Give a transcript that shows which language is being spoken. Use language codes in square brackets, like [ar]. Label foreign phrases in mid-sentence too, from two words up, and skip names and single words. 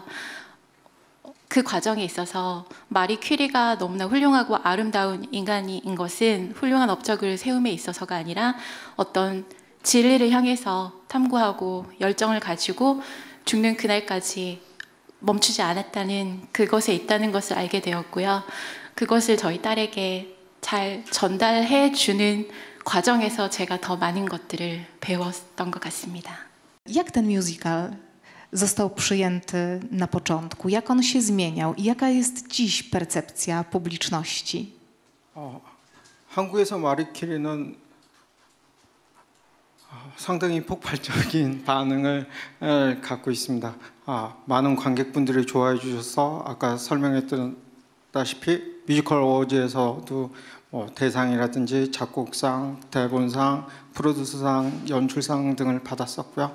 [ko] 그 과정에 있어서 마리 퀴리가 너무나 훌륭하고 아름다운 인간인 것은 훌륭한 업적을 세움에 있어서가 아니라 어떤 진리를 향해서 탐구하고 열정을 가지고 죽는 그날까지 멈추지 않았다는 그것에 있다는 것을 알게 되었고요. 그것을 저희 딸에게 잘 전달해 주는 과정에서 제가 더 많은 것들을 배웠던 것 같습니다. [pl] Jak ten musical został przyjęty na początku? Jak on się zmieniał? I jaka jest dziś percepcja publiczności? [ko] 한국에서 마리퀴리는 상당히 폭발적인 반응을 갖고 있습니다. 많은 관객분들이 좋아해 주셔서 아까 설명했다시피 뮤지컬 어워즈에서도 대상이라든지 작곡상, 대본상, 프로듀서상, 연출상 등을 받았었고요.